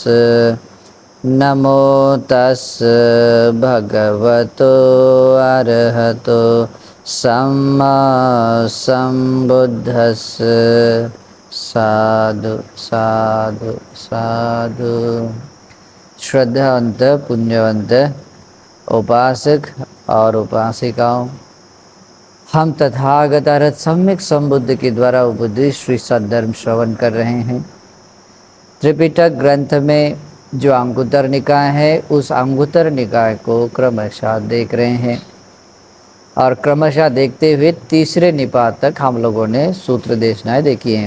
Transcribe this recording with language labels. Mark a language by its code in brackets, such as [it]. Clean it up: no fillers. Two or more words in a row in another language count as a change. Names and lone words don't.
[pi] नमो तस् भगवतो अरहतो सम्मा सम्बुद्धस्स। साधु साधु साधु। [hi] श्रद्धावंत पुण्यवंत उपासक और उपासिकाओं, हम तथागत अरहत सम्यक संबुद्ध के द्वारा उपदेश श्री सद्धर्म श्रवण कर रहे हैं। त्रिपिटक ग्रंथ में जो अंगुत्तर निकाय है, उस अंगुत्तर निकाय को क्रमशः देख रहे हैं और क्रमशः देखते हुए तीसरे निपात तक हम लोगों ने सूत्र देशनाएं देखी हैं।